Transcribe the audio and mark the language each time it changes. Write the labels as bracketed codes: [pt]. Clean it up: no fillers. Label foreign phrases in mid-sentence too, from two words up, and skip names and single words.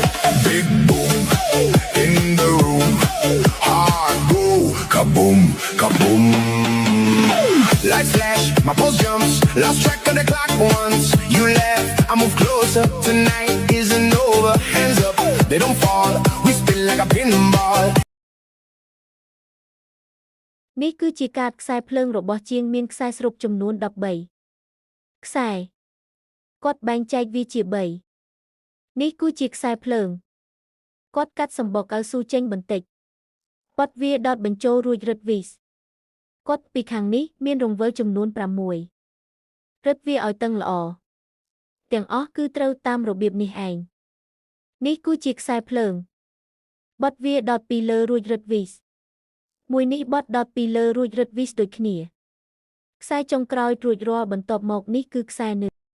[en] Big boom in the room, heart go kaboom, kaboom. Lights flash, my pulse jumps, lost track of the clock once. You left, I move closer. Tonight isn't over. Hands up, they don't fall. We spin like a pinball. [km] នេះគឺជាកាតខ្សែភ្លើងរបស់ជាងមានខ្សែស្រូបចំនួន13ខ្សែគាត់បែងចែកវាជា3នេះគឺជាខ្សែភ្លើង គាត់កាត់សម្បុកឲ្យស៊ូចេញបន្តិចបត់វាដុតបញ្ចូលរួចរឹតវីសគាត់ពីខាងនេះមានរង្វិលចំនួន6រឹតវាឲ្យតឹងល្អទាំងអស់គឺត្រូវតាមរបៀបនេះឯងនេះគឺជាខ្សែភ្លើងបត់វាដុតពីលើរួចរឹតវីសមួយនេះបត់ដុតពីលើរួចរឹតវីសដូចគ្នាខ្សែចុងក្រោយរួចរាល់បន្ទាប់មកនេះគឺខ្សែនឿ